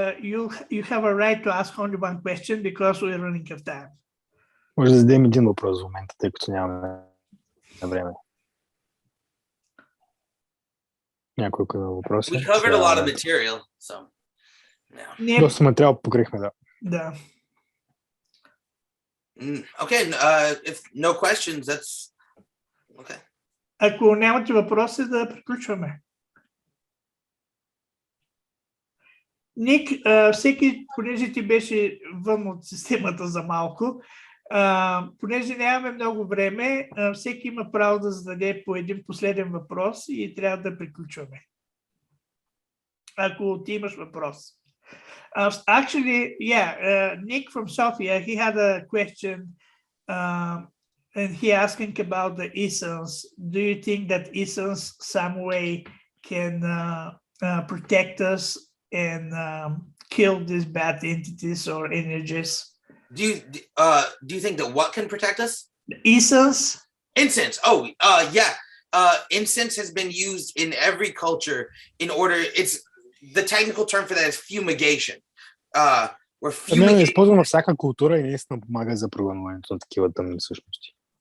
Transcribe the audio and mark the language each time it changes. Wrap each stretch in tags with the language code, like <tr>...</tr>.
<en>You have a right to ask only one question because we're running out of time.</en> <bg>Може да зададем един въпрос в момента, тъй като нямаме време. Някой въпрос?</bg> <en>We covered a lot of material, so. Yeah.</en> <bg>Доста материал покрихме, да. Да.</bg> <en>Okay, if no questions, that's okay.</en> <bg>Ако нямате въпроси, да приключваме. Ник, всеки, понеже ти беше вън от системата за малко, понеже нямаме много време, всеки има право да зададе по един последен въпрос и трябва да приключваме. Ако ти имаш въпрос.</bg> <en>Actually, yeah, Nick from Sofia, he had a question and he asking about the essence. Do you think that essence some way can protect us and kill these bad entities or energies? Do you think that what can protect us? Essence? Incense. Oh, yeah. Incense has been used in every culture in order. It's the technical term for that is fumigation. We're fumigating.</en> <bg>Използвано всяка култура и наистина помага за прогонването на такива тъмни същности.</bg>